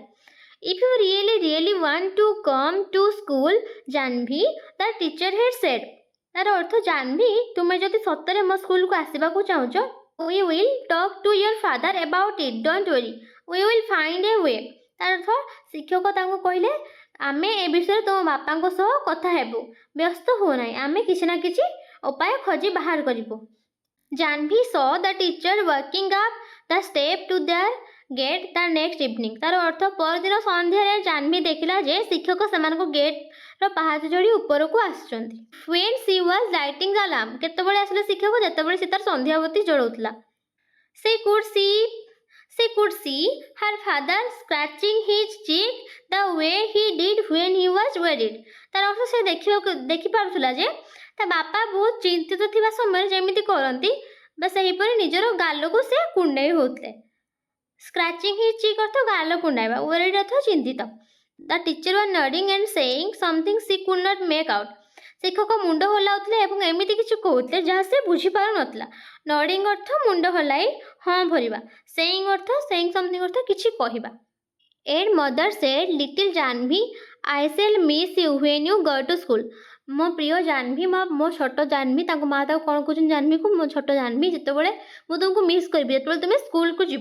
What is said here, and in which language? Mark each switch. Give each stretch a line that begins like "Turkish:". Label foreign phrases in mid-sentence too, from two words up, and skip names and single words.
English: If you really want to come to school, ଜାହ୍ନବୀ, the teacher had said.
Odia: ତାର ଅର୍ଥ ଜାହ୍ନବୀ ତୁମେ ଯଦି ସତରେ ମୋ ସ୍କୁଲକୁ ଆସିବାକୁ ଚାହୁଁଛ,
English: we will talk to your father about it. Don't worry. We will find a way.
Odia: ତାର ଅର୍ଥ ଶିକ୍ଷକ ତାଙ୍କୁ କହିଲେ ଆମେ ଏ ବିଷୟରେ ତୁମ ବାପାଙ୍କ ସହ କଥା ହେବୁ। ବ୍ୟସ୍ତ ହୁଅ ନାହିଁ ଆମେ କିଛି ନା କିଛି ଉପାୟ ଖୋଜି ବାହାର କରିବୁ।
English: ଜାହ୍ନବୀ saw the teacher walking up the step to their gate the next evening.
Odia: ତାର ଅର୍ଥ ପରଦିନ ସନ୍ଧ୍ୟାରେ ଜାହ୍ନବୀ ଦେଖିଲା ଯେ ଶିକ୍ଷକ ସେମାନଙ୍କ ଗେଟ୍ର ପାହାଚ ଚଢ଼ି ଉପରକୁ ଆସୁଛନ୍ତି।
English: When she was lighting the lamp.
Odia: କେତେବେଳେ ଆସିଲେ ଶିକ୍ଷକ? ଯେତେବେଳେ ସେ ତାର ସନ୍ଧ୍ୟାବତୀ ଜଳାଉଥିଲା।
English: She could She could see her father scratching his cheek the way he did when he was worried.
Odia: ତାର ଅର୍ଥ ସେ ଦେଖିପାରୁଥିଲା ଯେ ତା ବାପା ବହୁତ ଚିନ୍ତିତ ଥିବା ସମୟରେ ଯେମିତି କରନ୍ତି ବା ସେହିପରି ନିଜର ଗାଲକୁ ସେ କୁଣ୍ଡେଇ ହେଉଥିଲେ।
English: scratching his cheek
Odia: ଅର୍ଥ ଗାଲ କୁଣ୍ଡାଇବା, ୱରିଡ୍ ଅର୍ଥ ଚିନ୍ତିତ।
English: The teacher was nodding and saying something she could not make out.
Odia: ଶିକ୍ଷକ ମୁଣ୍ଡ ହଲାଉଥିଲେ ଏବଂ ଏମିତି କିଛି କହୁଥିଲେ ଯାହା ସେ ବୁଝିପାରୁନଥିଲା। ନଡ଼ିଂ ଅର୍ଥ ମୁଣ୍ଡ ହଲାଇ ହଁ ଭରିବା, ସେଇଂ ଅର୍ଥ
English: saying something
Odia: ଅର୍ଥ କିଛି କହିବା।
English: and mother said little Jahnavi I shall miss you when you go to school.
Odia: ମୋ ପ୍ରିୟ ଜାହ୍ନବୀ, ମୋ ଛୋଟ ଜାହ୍ନବୀ, ତାଙ୍କ ମା ତାକୁ କ'ଣ କହୁଛନ୍ତି ଜାହ୍ନବୀକୁ, ମୋ ଛୋଟ ଜାହ୍ନବୀ, ଯେତେବେଳେ ମୁଁ ତୁମକୁ ମିସ୍ କରିବି ଯେତେବେଳେ ତୁମେ ସ୍କୁଲକୁ ଯିବ।